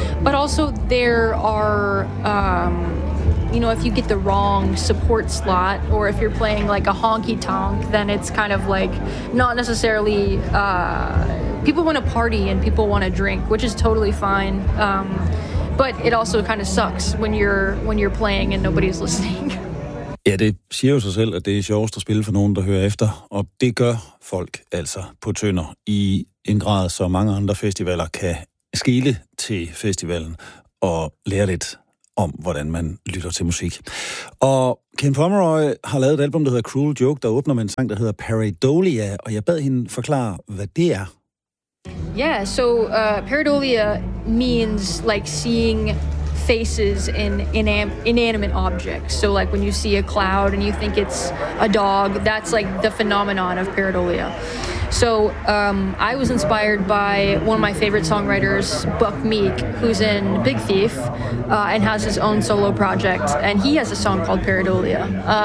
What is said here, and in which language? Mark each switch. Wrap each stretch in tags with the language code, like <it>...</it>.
<en>But also there are, you know, if you get the wrong support slot, or if you're playing like a honky tonk, then it's kind of like not necessarily. People want to party and people want to drink, which is totally fine. But it also kind of sucks when you're playing and nobody's listening.</en> <da>Ja, det siger jo sig selv, at det er sjovest at spille for nogen, der hører efter. Og det gør folk altså på Tønder i en grad, så mange andre festivaler kan skele til festivalen og lære lidt om, hvordan man lytter til musik. Og Ken Pomeroy har lavet et album, der hedder Cruel Joke, der åbner med en sang, der hedder Pareidolia. Og jeg bad hende forklare, hvad det er.</da> <en>Yeah, so pareidolia means like seeing faces in inanimate objects. So like when you see a cloud and you think it's a dog, that's like the phenomenon of pareidolia. So I was inspired by one of my favorite songwriters, Buck Meek, who's in Big Thief and has his own solo project, and he has a song called Pareidolia.</en>